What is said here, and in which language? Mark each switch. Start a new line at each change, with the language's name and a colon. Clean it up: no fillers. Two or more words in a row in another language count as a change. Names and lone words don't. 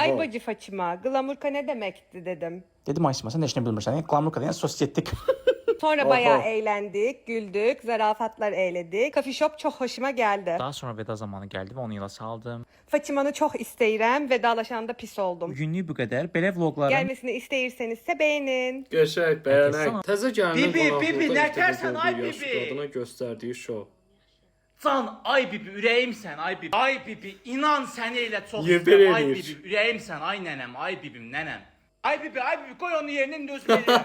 Turkish: ay bacı Fatima, glamurka ne demekti dedim. Dedim ay Sima sen de işini bilmirsen. Yani glamour kadar yani sosyetik. Sonra Oha. bayağı eğlendik, güldük, zarafatlar eyledik.
English: Coffee shop
Turkish: çok hoşuma geldi. Daha sonra veda zamanı geldi ve onu yola saldım. Fatimanı çok isteyirəm, vedalaşanda pis oldum. Bugünlük bu kadar.
Azerbaijani: Belə vloglarım Gelmesini istəyirsinizsə beğenin. Qəşəng, bəyənək. Təzə gəlinin Bibi, qonaqlıqda Bibi, ilk nə dəfə tərsən, ay gördüyü yaşlı Bibi? qadına göstərdiyi şou. Can, ay bibi, ürəyimsən, ay bibi. Ay bibi, inan səni elə çox Yemin istəyirəm. Ay edir. bibi, ürəyimsən, ay nənəm, ay bibim, nənəm. Ay bibi, qoy onu yerinə indi öz verirəm.